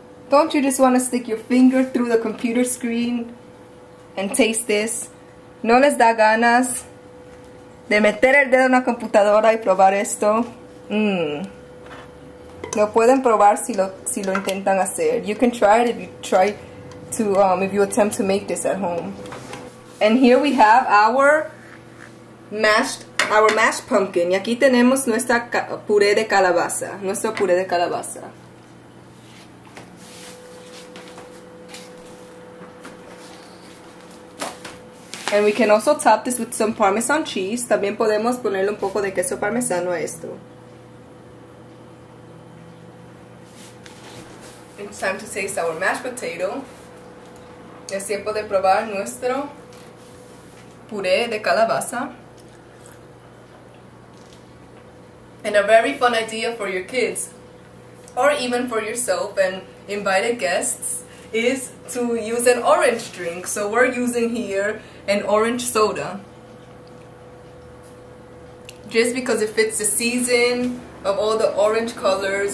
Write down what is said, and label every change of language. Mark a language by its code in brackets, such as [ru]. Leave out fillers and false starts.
[en] Don't you just want to stick your finger through the computer screen and taste this? [es] ¿No les da ganas de meter el dedo en la computadora y probar esto? Lo pueden probar si lo intentan hacer. [en] You can try it if you attempt to make this at home. And here we have our mashed pumpkin. [es] Y aquí tenemos nuestra puré de calabaza. Nuestro puré de calabaza. [en] And we can also top this with some Parmesan cheese. [es] También podemos ponerle un poco de queso parmesano a esto. [en] It's time to taste our mashed potato. [es] Es tiempo de probar nuestro puré de calabaza. [en] And a very fun idea for your kids, or even for yourself and invited guests, is to use an orange drink. So we're using here an orange soda, just because it fits the season of all the orange colors.